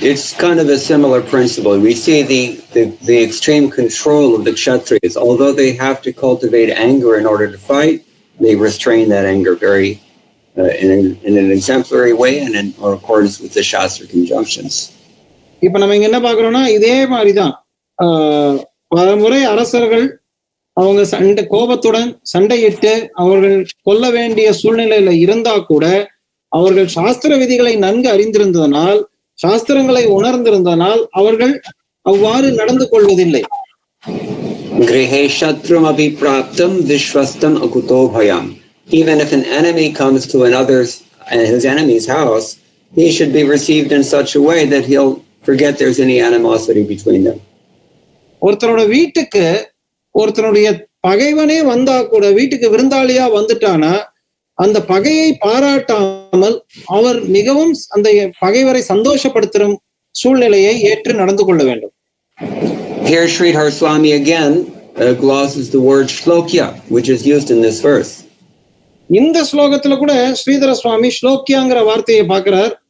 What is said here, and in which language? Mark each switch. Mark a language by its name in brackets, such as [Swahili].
[English] It's kind of a similar principle. We see the extreme control of the Kshatriyas. Although they have to cultivate anger in order to fight, they restrain that anger very in an exemplary way and in accordance with the Shastra conjunctions. [Tamil] இப்ப நம்ம இங்க என்ன பாக்குறோம்னா, இதே மாதிரிதான் பலமுறை அரசர்கள் அவங்க கோபத்துடன் சண்டையிட்டு அவர்கள் கொல்ல வேண்டிய சூழ்நிலையில இருந்தா கூட அவர்கள் சாஸ்திர விதிகளை நன்கு அறிந்திருந்ததனால், சாஸ்திரங்களை உணர்ந்திருந்ததனால் அவர்கள் அவ்வாறு நடந்து கொள்வதில்லை. [Sanskrit] Grihe shatrum abhipraptam vishwastam akuto bhayam. [English] Even if an enemy comes to his enemy's house, he should be received in such a way that he'll forget there's any animosity between them. [Tamil] ஒருத்தரோட வீட்டுக்கு ஒருத்தனுடைய பகைவனே வந்தா கூட, வீட்டுக்கு விருந்தாளியா வந்துட்டானா அந்த பகையை பாராட்டாமல் அவர் மிகவும் அந்த பகைவரை சந்தோஷப்படுத்தும் சூழ்நிலையை ஏற்று நடந்து கொள்ள வேண்டும். [English] Here Sridhar Swami again glosses the word shlokya, which is used in this verse. [Tamil] இந்த ஸ்லோகத்துல கூட ஸ்ரீதர சுவாமி ஸ்லோக்கியாங்கிற வார்த்தையை பார்க்கிறார்.